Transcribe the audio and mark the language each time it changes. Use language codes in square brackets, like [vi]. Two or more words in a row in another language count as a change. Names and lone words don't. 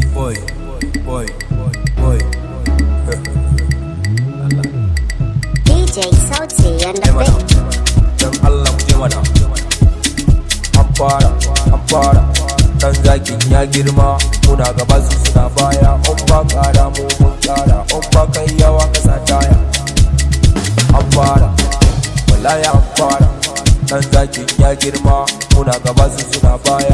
[en] boy, boy, boy. DJ Sauti and the beat. [ha] Dan Allah mu je mana. An fara, dan zakin ya girma, muna gaba su suna baya. On ba kara mu mun kara, on ba kai yawa kasa taya. An fara, wallahi an fara, dan zakin ya girma, muna gaba su suna baya.